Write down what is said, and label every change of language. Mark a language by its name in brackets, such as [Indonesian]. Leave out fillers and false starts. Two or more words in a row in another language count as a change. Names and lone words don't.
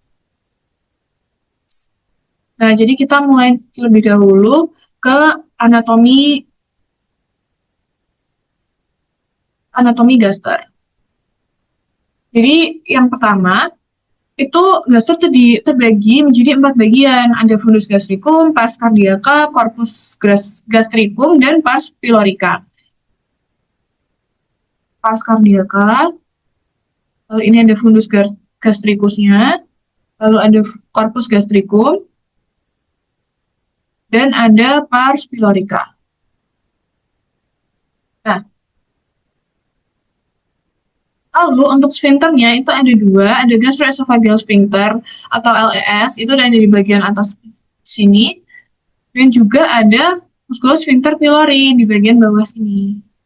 [Indonesian] Nah, jadi kita mulai lebih dahulu ke anatomi gaster. Jadi yang pertama itu gaster terbagi menjadi 4 bagian. [Latin] Ada fundus gastricum, pars cardiaca, corpus gastricum, dan pars pylorica. Pars cardiaca, [Indonesian] lalu ini ada [Latin] fundus gastricusnya, [Indonesian] lalu ada [Latin] corpus gastricum, [Indonesian] dan ada [Latin] pars pylorica. [Indonesian] Nah, lalu untuk sphincternya itu ada 2, ada [English] gastroesophageal sphincter [Indonesian] atau LES, itu ada di bagian atas sini, dan juga ada [Latin] musculosphincter pylori [Indonesian] di bagian bawah sini.